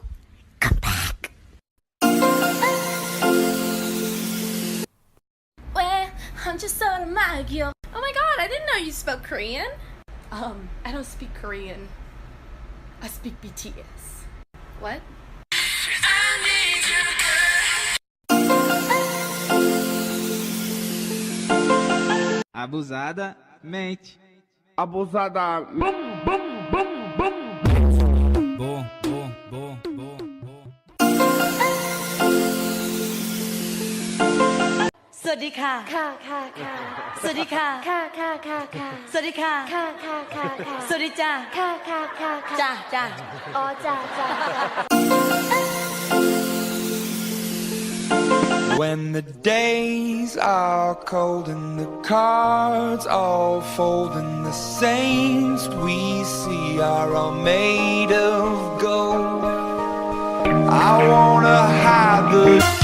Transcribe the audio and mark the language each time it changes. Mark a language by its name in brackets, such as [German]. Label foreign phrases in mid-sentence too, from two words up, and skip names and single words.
[English] Come back. Well, I'm just sort of magic. Oh my god, I didn't know you spoke Korean. I don't speak Korean. I speak BTS. What? [Portuguese] Abusada, mente. Abusada. Bom, bom, bom, bom, bom. [Thai] สวัสดีค่ะ ค่ะ สวัสดีค่ะ ค่ะ สวัสดีค่ะ ค่ะ สวัสดีจ้า ค่ะ จ้า อ๋อจ้า [English] When the days are cold and the cards all fold and the saints we see are all made of gold, I wanna hide the...